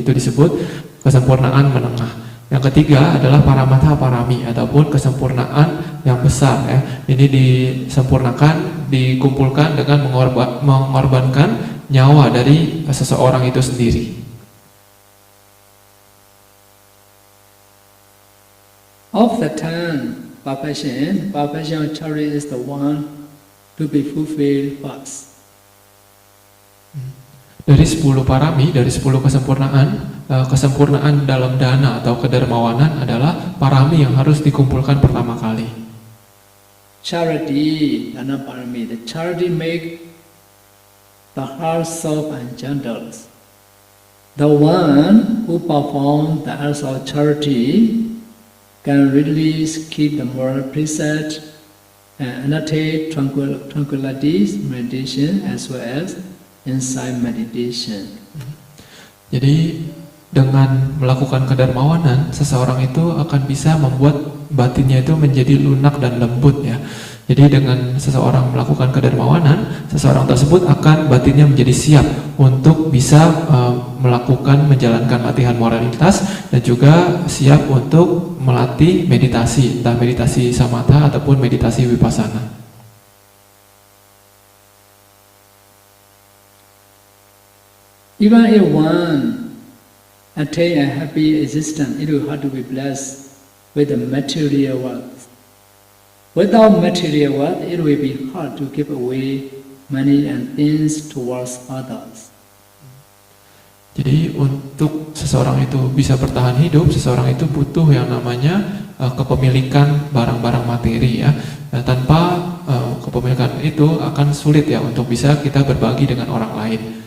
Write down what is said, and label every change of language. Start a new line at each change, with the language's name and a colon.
Indonesian: Itu disebut kesempurnaan menengah. Yang ketiga adalah paramata parami ataupun kesempurnaan yang besar, ya. Ini disempurnakan, dikumpulkan dengan mengorbankan nyawa dari seseorang itu sendiri.
English: Of the 10 perfection, perfection of charity is the one to be fulfilled first.
Indonesian: Dari 10 parami, dari 10 kesempurnaan, kesempurnaan dalam dana atau kedermawanan adalah parami yang harus dikumpulkan pertama kali.
English: Charity, dana parami, the charity make the heart soft and gentle. The one who performs the acts of charity can readily keep the moral precept and undertake tranquility meditation as well as insight meditation.
Indonesian: Jadi dengan melakukan kedermawanan, seseorang itu akan bisa membuat batinnya itu menjadi lunak dan lembut, ya. Jadi dengan seseorang melakukan kedermawanan, seseorang tersebut akan batinnya menjadi siap untuk bisa melakukan, menjalankan latihan moralitas dan juga siap untuk melatih meditasi, entah meditasi samatha ataupun meditasi vipassana.
English: Even if one attain a happy existence, it will have to be blessed with the material wealth. Without material wealth, it will be hard to give away money and things towards others.
Indonesian: Jadi untuk seseorang itu bisa bertahan hidup, seseorang itu butuh yang namanya kepemilikan barang-barang materi, ya. Tanpa kepemilikan itu akan sulit, ya, untuk bisa kita berbagi dengan orang lain.